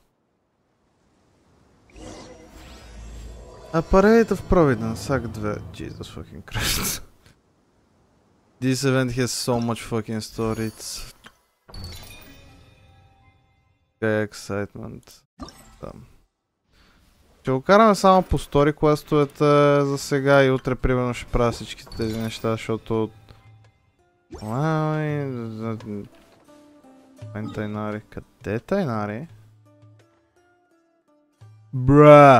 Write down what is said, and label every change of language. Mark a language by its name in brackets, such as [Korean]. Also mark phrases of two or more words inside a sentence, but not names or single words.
[English] A Parade of Providence, Act 2. Jesus fucking Christ. This event has so much fucking story. It's... excitement. [Bulgarian] Там. Ще го караме само по [English] story quests [Bulgarian] за сега и утре примерно ще правя всички тези неща, защото... Тайнари. Къде е Тайнари? Бра!